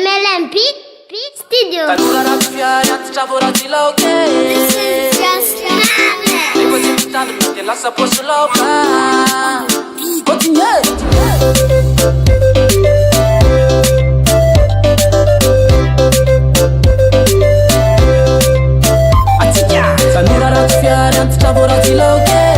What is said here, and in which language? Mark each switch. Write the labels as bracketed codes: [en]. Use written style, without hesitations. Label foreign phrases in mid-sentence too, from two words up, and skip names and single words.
[mg] LNB Studio. Tanora ratsy fiary antitra voaratsy laoka. [en] This is just Planet. [mg] Rehefa tsy mitandrina dia lasa paosy laoka. Continue. Tanora ratsy fiary antitra voaratsy laoka.